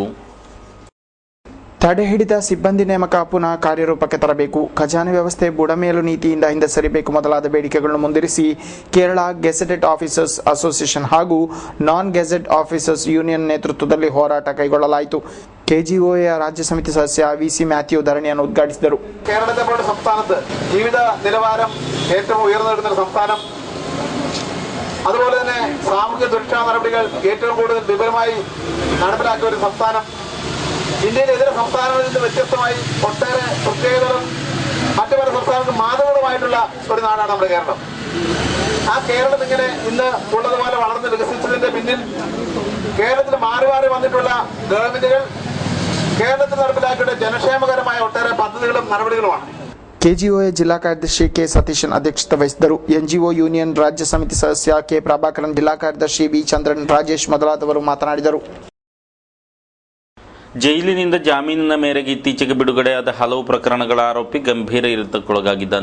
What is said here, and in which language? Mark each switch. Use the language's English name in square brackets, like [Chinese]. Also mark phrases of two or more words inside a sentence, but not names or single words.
[Kannada] ತಡೆ ಹಿಡಿದ ಸಿಬ್ಬಂದಿ ನೇಮಕ ಪುನಃ ಕಾರ್ಯರೂಪಕ್ಕೆ ತರಬೇಕು, ಖಜಾನೆ ವ್ಯವಸ್ಥೆ ಬುಡಮೇಲು ನೀತಿಯಿಂದ ಹಿಂದೆ ಸರಿಬೇಕು ಮೊದಲಾದ ಬೇಡಿಕೆಗಳನ್ನು ಮುಂದಿರಿಸಿ ಕೇರಳ ಗೆಜೆಟೆಡ್ ಆಫೀಸರ್ಸ್ ಅಸೋಸಿಯೇಷನ್ ಹಾಗೂ ನಾನ್ ಗೆಜೆಟ್ ಆಫೀಸರ್ಸ್ ಯೂನಿಯನ್ ನೇತೃತ್ವದಲ್ಲಿ ಹೋರಾಟ ಕೈಗೊಳ್ಳಲಾಯಿತು. KGOಯ ರಾಜ್ಯ ಸಮಿತಿ ಸದಸ್ಯ VC ಮ್ಯಾಥ್ಯೂ ಧರಣಿಯನ್ನು ಉದ್ಘಾಟಿಸಿದರು. [Malayalam] കേരളത്തെ പോലെ സംസ്ഥാനത്ത് ജീവിത നിലവാരം ഏറ്റവും ഉയർന്നു നിൽക്കുന്ന ഒരു സംസ്ഥാനം, അതുപോലെ തന്നെ സാമൂഹ്യ സുരക്ഷാ നടപടികൾ ഏറ്റവും കൂടുതൽ വിപുലമായി നടപ്പിലാക്കിയ ഒരു സംസ്ഥാനം, ഇന്ത്യയിലെ ഇതര സംസ്ഥാനങ്ങളിൽ നിന്ന് വ്യത്യസ്തമായി ഒട്ടേറെ പ്രത്യേകതകളും മറ്റു പല സംസ്ഥാനങ്ങൾക്ക് മാതൃകകളുമായിട്ടുള്ള ഒരു നാടാണ് നമ്മുടെ കേരളം. ആ കേരളം ഇങ്ങനെ ഇന്ന് ഉള്ളതുപോലെ വളർന്ന് വികസിച്ചതിന്റെ പിന്നിൽ കേരളത്തിൽ മാറി മാറി വന്നിട്ടുള്ള ഗവൺമെന്റുകൾ കേരളത്തിൽ നടപ്പിലാക്കിയ ജനക്ഷേമകരമായ ഒട്ടേറെ പദ്ധതികളും നടപടികളുമാണ്. [Kannada] KGOಯ ಜಿಲ್ಲಾ ಕಾರ್ಯದರ್ಶಿ K ಸತೀಶನ್ ಅಧ್ಯಕ್ಷತೆ ವಹಿಸಿದರು. NGO ಯೂನಿಯನ್ ರಾಜ್ಯ ಸಮಿತಿ ಸದಸ್ಯ K ಪ್ರಭಾಕರನ್, ಜಿಲ್ಲಾ ಕಾರ್ಯದರ್ಶಿ V ಚಂದ್ರನ್, ರಾಜೇಶ್ ಮೊದಲಾದವರು ಮಾತನಾಡಿದರು. ಜೈಲಿನಿಂದ ಜಾಮೀನಿನ ಮೇರೆಗೆ ಇತ್ತೀಚೆಗೆ ಬಿಡುಗಡೆಯಾದ ಹಲವು ಪ್ರಕರಣಗಳ ಆರೋಪಿ ಗಂಭೀರ ಇರಿತಕ್ಕೊಳಗಾಗಿದ್ದಾನೆ.